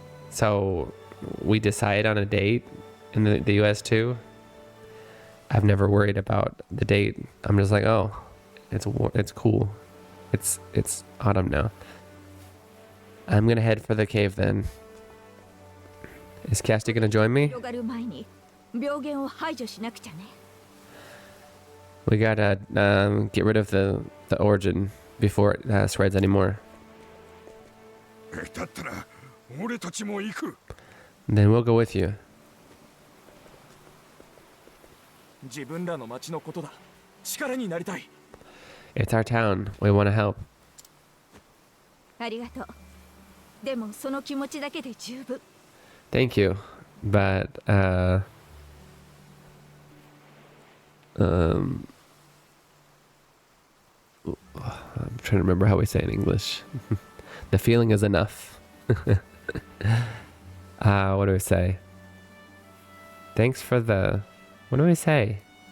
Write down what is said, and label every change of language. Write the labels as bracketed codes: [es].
[en] So, we decide on a date in the US too. I've never worried about the date. I'm just like, oh, it's cool. It's autumn now. I'm gonna head for the cave then. Is Casty gonna join me? [ja] 広がる前に病原を排除しなくちゃね。 [en] We gotta get rid of the origin before it spreads anymore. [ja] だったら俺たちも行く。 [en] Then we'll go with you. [ja] 自分らの町のことだ。力になりたい。 [en] It's our town. We want to help. [ja] ありがとう。でもその気持ちだけで十分。 [en] Thank you. But, I'm trying to remember how we say it in English. The feeling is enough. What do we say? Thanks for the... What do we say?